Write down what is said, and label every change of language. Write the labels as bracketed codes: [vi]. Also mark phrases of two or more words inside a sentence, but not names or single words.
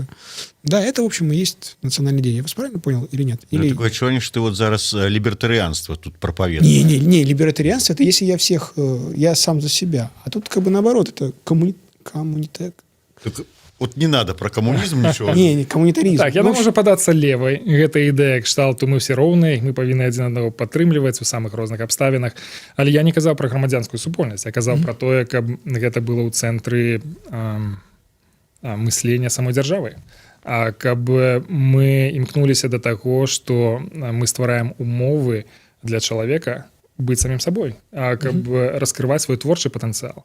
[ru] Да, это, в общем, и есть национальная идея. Я вас правильно понял или нет? Или... Такое ощущение, что ты вот зараз либертарианство тут проповедуешь. Не, либертарианство — это если я всех, я сам за себя. А тут как бы наоборот, это коммунитет. Вот не надо про коммунизм ничего. Не, коммунитаризм. [be] Так, яна можа падацца левай. Гэта ідэя кшталту мы все роўныя, мы павінны адзін аднаго падтрымліваць у самых розных абставінах. Але я не казаў пра грамадзянскую супольнасць, я казаў пра тое, каб гэта было ў цэнтры мыслення самой дзяржавы. Каб мы імкнуліся да таго, што мы ствараем умовы для чалавека быць самім сабой, каб раскрываць свой творчы патэнцыял.